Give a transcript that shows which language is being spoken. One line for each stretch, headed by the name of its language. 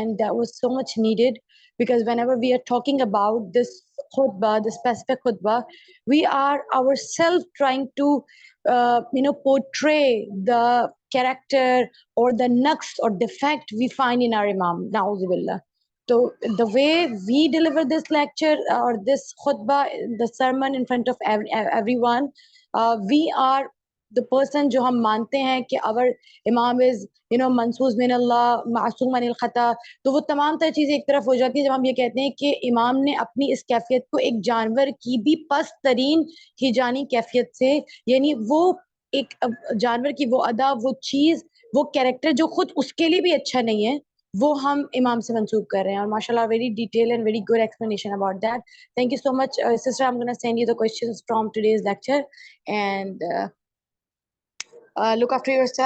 English: And that was so much needed, because whenever we are talking about this khutbah, the specific khutbah, we are ourselves trying to, portray the character or the naqs or defect we find in our Imam.
Arabic: Na'uzubillah.
English: So the way we deliver this lecture or this khutbah, the sermon in front of everyone, we are the person
Hindi: जो हम मानते हैं कि our इमाम is मंसूस मिन अल्लाह मासूम अनिल खता, तो वो तमाम तरह चीज़ें एक तरफ हो जाती है जब हम ये कहते हैं कि इमाम ने अपनी इस कैफियत को एक जानवर की भी पस्त तरीन हिजानी कैफियत से, यानी वो एक जानवर की वो अदा, वो चीज़, वो कैरेक्टर जो खुद उसके लिए भी अच्छा नहीं है, वो हम इमाम से मंसूब कर रहे हैं. और माशाल्लाह
English: Very detail and very good explanation about that. Thank you so much, sister. I'm going to send you the questions from today's lecture, and look after yourself.